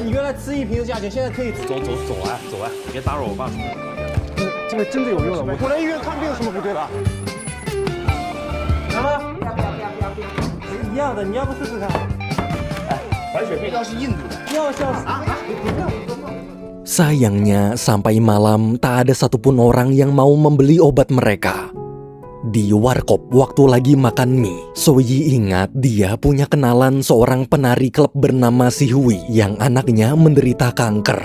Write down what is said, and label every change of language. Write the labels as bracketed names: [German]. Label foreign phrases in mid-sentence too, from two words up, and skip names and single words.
[Chinese] 在吃一瓶的价钱，现在可以走啊，别打扰我爸。这个真的有用了，我来医院看病有什么不对吧？来吗？一样的，你要不试试看？白血病要是印度的，要笑死！ [Indonesian] Sayangnya, sampai malam tak ada satupun orang yang mau membeli obat mereka. Di warkop waktu lagi makan mie, Soyi ingat dia punya kenalan seorang penari klub bernama Si Hui yang anaknya menderita kanker.